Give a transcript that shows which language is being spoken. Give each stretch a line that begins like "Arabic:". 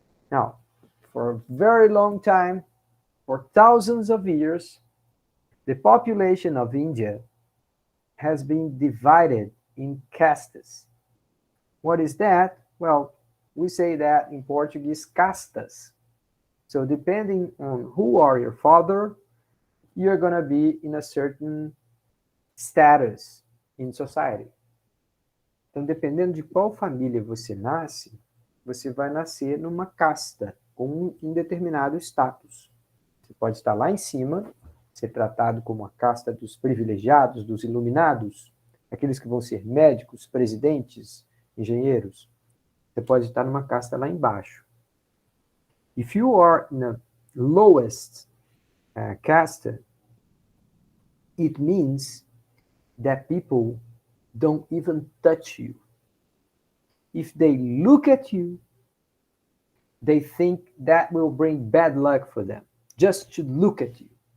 English: Now, for a very long time, for thousands of years, the population of India has been divided in castes. What is that? Well, we say that in Portuguese, castas. So depending on who are your father, you're going to be in a certain status in society.
Portuguese: Então, dependendo de qual família você nasce, você vai nascer numa casta, com um determinado status. Você pode estar lá em cima, ser tratado como a casta dos privilegiados, dos iluminados, aqueles que vão ser médicos, presidentes, engenheiros. Você pode estar numa casta lá embaixo.
English: If you are in the lowest caste, it means that people don't even touch you. If they look at you, they think that will bring bad luck for them, just to look at you.